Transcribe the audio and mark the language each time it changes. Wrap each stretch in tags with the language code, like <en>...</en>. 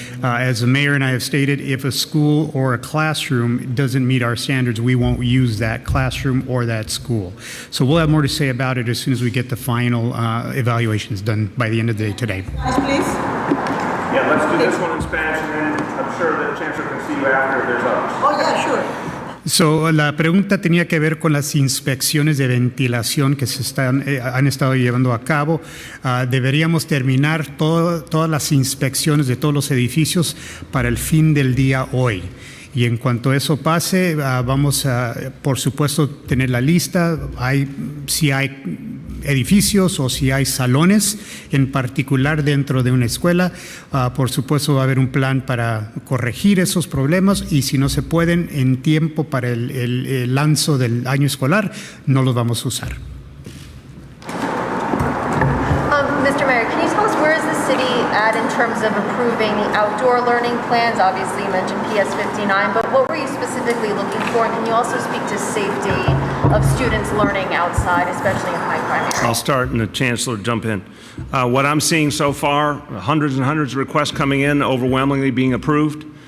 <en>As the mayor and I have stated, if a school or a classroom doesn't meet our standards, we won't use that classroom or that school. So we'll have more to say about it as soon as we get the final evaluations done by the end of the day today. Please. Yeah, let's do this one in Spanish, and then I'm sure the chancellor can see you after if there's others. Oh, yeah, sure.</en> <es>So, la pregunta tenía que ver con las inspecciones de ventilación que han estado llevando a cabo. Deberíamos terminar todas las inspecciones de todos los edificios para el fin del día hoy. Y en cuanto eso pase, vamos a, por supuesto, tener la lista. Si hay edificios o si hay salones en particular dentro de una escuela, por supuesto va a haber un plan para corregir esos problemas, y si no se pueden en tiempo para el lanzo del año escolar, no los vamos a usar.</es> <en>Mr. Mayor, can you tell us where is the city at in terms of approving the outdoor learning plans? Obviously you mentioned PS 59, but what were you specifically looking for? And can you also speak to safety of students learning outside, especially in high crime areas? I'll start and the chancellor jump in. What I'm seeing so far, hundreds and hundreds of requests coming in, overwhelmingly being approved.</en>